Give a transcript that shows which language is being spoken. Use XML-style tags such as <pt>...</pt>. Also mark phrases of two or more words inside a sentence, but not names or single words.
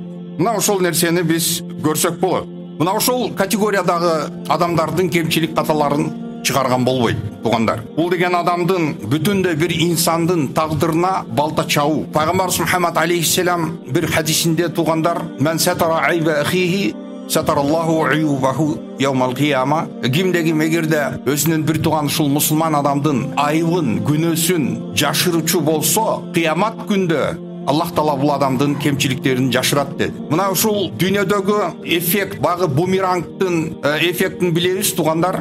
<ky>Мына ошол нерсени биз көрсөк болот. Мына ошол категориядагы адамдардын кемчилик каталарын чыгарган болбойт, тугандар. Бул деген адамдын бүтүндөй бир инсандын тагдырына балта чабуу. Пайгамбарыбыз Мухаммад алейхиссалам бир хадисинде, тугандар,</ky> <ar>من ستر عيب أخيه ستر الله عيوبه يوم القيامة.</ar> <ky>Кимде ким эгерде өзүнүн бир тууган ушул мусулман адамдын айыбын, күнөөсүн жашыручу болсо, кыямат күндө Аллах Таала бул адамдын кемчиликтерин жашырат dedi. Мына ушул дүйнөдөгү эффект, багы бумерангдын эффектин билебиз, тугандар.</ky>